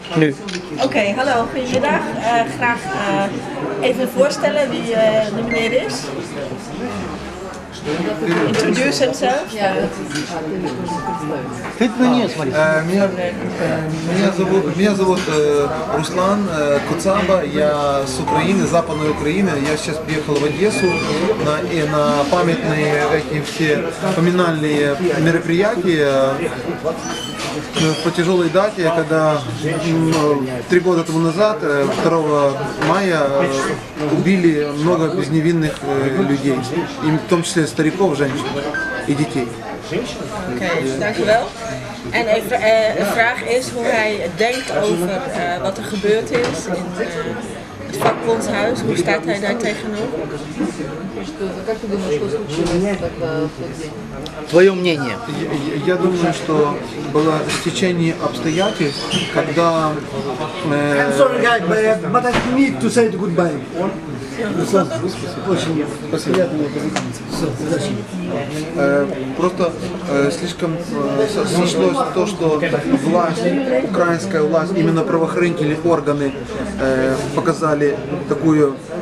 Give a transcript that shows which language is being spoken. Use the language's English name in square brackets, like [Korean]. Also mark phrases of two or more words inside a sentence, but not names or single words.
[Dutch] Nu. Oké, hallo, goedemiddag. Graag even voorstellen wie de meneer is. [English] Introduce himself. [Russian] Меня зовут Руслан Куцаба, я с Украины, Западной Украины. Я сейчас приехал в Одессу на памятные эти все поминальные мероприятия по тяжелой дате, когда 3 года тому назад, 2 мая, убили много безневинных людей, и в том числе стариков, женщин и детей. [Dutch] Oké, dank u wel. En de vraag is hoe hij denkt over wat er gebeurd is in het vakbondshuis. Hoe staat hij daar tegenover? [Russian] Твое мнение. Я думаю, что было стечение обстоятельств, когда... [English] I'm sorry guys, but I need to say goodbye. [Russian] Очень приятно познакомиться. Просто слишком сошлось то, что власть, украинская власть, именно правоохранительные органы показали такую